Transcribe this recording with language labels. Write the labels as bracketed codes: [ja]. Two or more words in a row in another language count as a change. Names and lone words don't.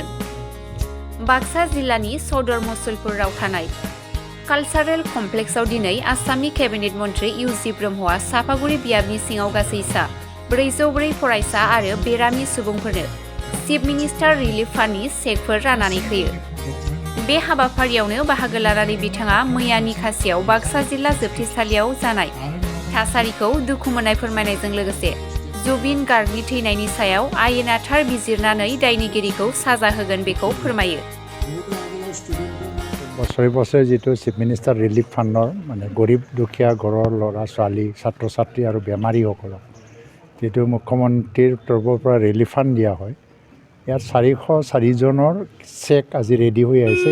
[brx] बाक्सा जिल्लानि सदर मसुलपुराव थानाय कालचारेल कमप्लेक्सआव दिनै आसामनि केबिनेट मन्त्री इउजि ब्रह्मआ सापागुरि बियाबनि सिङाव गासै 404 फरायसा आरो बेरामि सुबुंफोरनो [en] chief minister relief fund [brx] चेकफोर राननानै होयो। बे हाबाफारियावनो बाहागो लानानै बिथाङा मैया निखासियाव बाक्सा जिल्ला जोबथेसालियाव जानाय थासारिखौ दुखु मोननाय फोरमायनायजों लोगोसे जुबिन गार्गनि थैनायनि सायाव आयेना थार बिजिरनानै दायनिगिरिखौ साजा होगोन बेखौ फोरमायो। [as] বছৰে বছৰে যিটো [en] chief minister relief fund [as] মানে গৰীব দুখীয়া ঘৰৰ ল'ৰা ছোৱালী ছাত্ৰ ছাত্ৰী আৰু বেমাৰীসকলক যিটো মুখ্যমন্ত্ৰীৰ তৰফৰ পৰা [en] relief fund [as] দিয়া হয়, ইয়াত 404জনৰ চেক আজি ৰেডি হৈ আহিছে।